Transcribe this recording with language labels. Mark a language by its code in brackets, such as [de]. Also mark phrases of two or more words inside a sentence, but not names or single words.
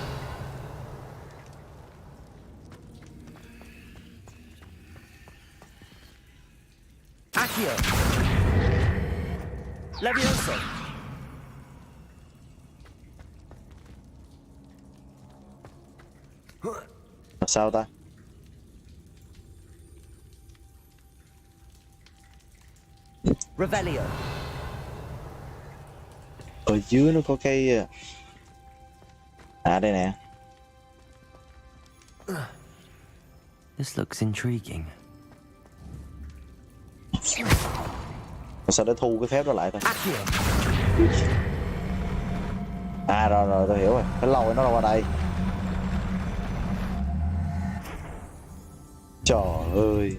[vi] Accio. Levioso. Là sao ta? Revelio. Ở dưới nó có cái... À đây nè. [en] This looks intriguing. [vi] Sao để thu cái phép đó lại ta? Accio. À rồi rồi tôi hiểu rồi. Cái lôi nó qua đây. Trời ơi.